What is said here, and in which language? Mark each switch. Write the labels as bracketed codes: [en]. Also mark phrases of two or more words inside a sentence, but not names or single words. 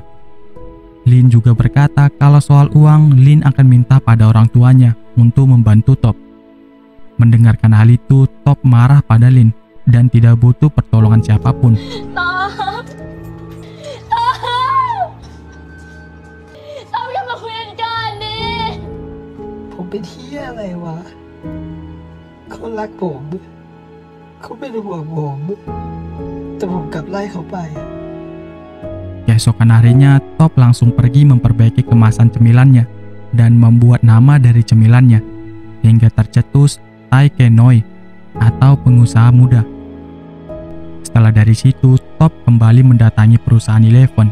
[id] Lin juga berkata kalau soal uang, Lin akan minta pada orang tuanya untuk membantu Top. Mendengarkan hal itu, Top marah pada Lin dan tidak butuh pertolongan siapapun. [th] Top อย่ามาคุยกันดิ ผมเป็นเหี้ยอะไรวะเขารักผมเขาเป็นห่วงผมแต่ผมกลับไล่เขาไป [id] Keesokan harinya, Top langsung pergi memperbaiki kemasan cemilannya dan membuat nama dari cemilannya hingga tercetus Tai Kenoi atau pengusaha muda. Setelah dari situ, Top kembali mendatangi perusahaan Eleven.